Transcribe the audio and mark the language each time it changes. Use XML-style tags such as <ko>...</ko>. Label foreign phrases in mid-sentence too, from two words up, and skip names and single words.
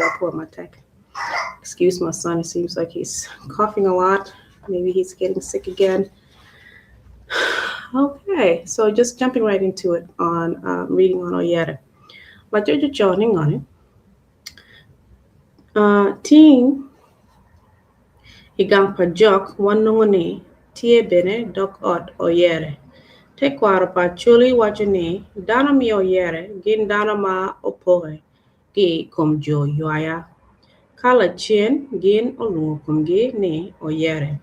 <en>Apwoyo. Excuse my son. It seems like he's coughing a lot. Maybe he's getting sick again. Okay, so just jumping right into it on reading on Oyere. But you're just joining on it.</en> <ach>Team Igang Pajok wanunguni tie bene dok od Oyere. Te kwaro pa chuli wajuni dana mi Oyere gin dana ma opore gi kom Jo Ywaya. Kala chien gin olungo kum gi ni Oyere.</ach>